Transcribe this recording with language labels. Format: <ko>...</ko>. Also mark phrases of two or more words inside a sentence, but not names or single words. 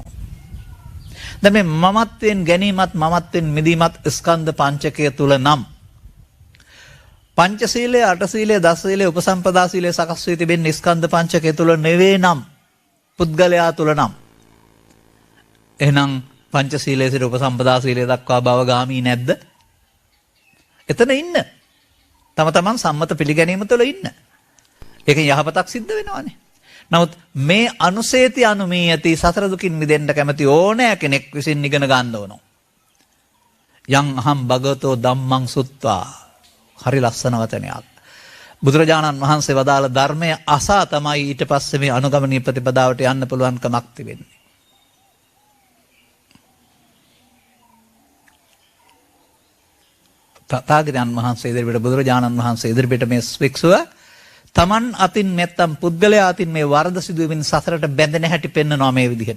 <si>දැන් මේ මමත්වයෙන් ගැනීමත් මමත්වෙන් මිදීමත් ස්කන්ධ පංචකය තුල නම් පංචශීලයේ අටශීලයේ දසශීලයේ උපසම්පදා ශීලයේ සකස් වී තිබෙන ස්කන්ධ පංචකය තුල නෙවේ නම් පුද්ගලයා තුල නම් එහෙනම් පංචශීලයේ සිට උපසම්පදා ශීලයේ දක්වා භවගාමී නැද්ද? එතන ඉන්න. තම තමන් සම්මත පිළිගැනීම තුළ ඉන්න. ඒකෙන් යහපතක් සිද්ධ වෙනවානේ. නමුත් මේ</si> <pi>අනුසේති අනුමීයති</pi> <si>සතර දුකින් මිදෙන්න කැමති ඕනෑ කෙනෙක් විසින් ඉගෙන ගන්න ඕන.</si> <pi>යං අහම් භගවතෝ ධම්මං සුත්වා.</pi> <si>හරි ලස්සන වචනයක්. බුදුරජාණන් වහන්සේ වදාළ ධර්මය අසා තමයි ඊට පස්සේ මේ අනුගමනීය ප්‍රතිපදාවට යන්න පුළුවන්කමක් තිබෙන්නේ. තථාගතයන් වහන්සේ ඉදිරියට බුදුරජාණන් වහන්සේ ඉදිරියට මේ වික්ෂුව තමන් අතින් නැත්තම් පුද්ගලයා අතින් මේ වරද සිදුවීමෙන් සසරට බැඳෙන හැටි පෙන්වනවා මේ විදිහට.</si>